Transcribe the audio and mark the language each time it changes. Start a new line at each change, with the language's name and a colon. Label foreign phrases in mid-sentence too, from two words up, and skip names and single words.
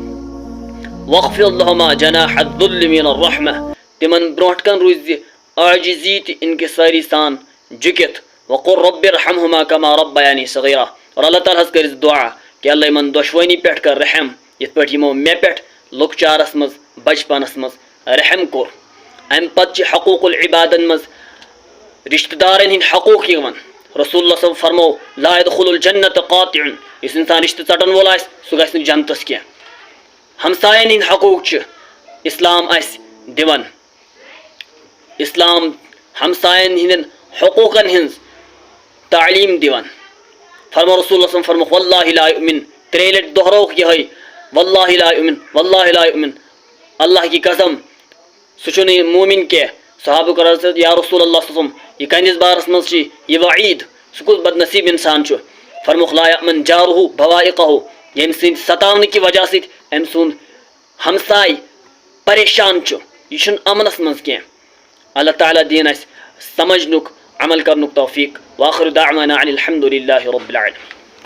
Arabic: واخفض لهما جناح الذل من الرحمة
Kashmiri: تمن برونٛٹھ کن روزِ عاجزی تہِ انکساری سان جھُکِتھ
Arabic: وقل رب ارحمهما كما ربياني صغيرا
Kashmiri: اور اللہ تعالیٰ ہس کٔرِس دعا کہ اللہ یمن دۄشوٕنی پٮ۪ٹھ کر رحم یتھ پٲٹھۍ یمو مےٚ پٮ۪ٹھ لۄکچارس منٛز بچپنس منٛز رحم کوٚر امہِ پتہٕ چھِ حقوق العبادن منٛز رشتہ دارن ہند حقوق یوان رسول اللہ
Arabic: صلی اللہ علیہ وسلم
Kashmiri: فرمو
Arabic: لا يدخل الجنت قاطع
Kashmiri: یس انسان رشتہ ژٹن وول آسہِ سُہ گژھِ نہٕ جنتس کینٛہہ ہمساین ہند حقوق چھِ اسلام اسہِ دِوان اسلام ہمساین ہندین حقوقن ہنز تعلیم دِوان فرمو رسول اللہ
Arabic: صلی اللہ علیہ وسلم
Kashmiri: فرمو
Arabic: واللہ لا یؤمن
Kashmiri: ترٛیٚیہِ لٹہِ دۄہرووُکھ یِہوٚے
Arabic: واللہ لا یؤمن واللہ لا یؤمن
Urdu: اللہ کی قسم
Kashmiri: سُہ چھُنہٕ مومن کینٛہہ صحابہ کرام
Arabic: یا رسول اللہ صلی اللہ علیہ وسلم
Kashmiri: یہ کہنس بارس مز یہ وعید سہ کس بد نصیب انسان فرموخ
Arabic: لا یأمن جارہ بوائقہ
Kashmiri: یم سند ستاونہ کی وجہ ست ام سند ہمسائے پریشان یہ امنس مز کی اللہ تعالیٰ دین اس سمجھنک عمل کرنک توفیق
Arabic: واخر دعوانا عن الحمد للہ رب العالمین.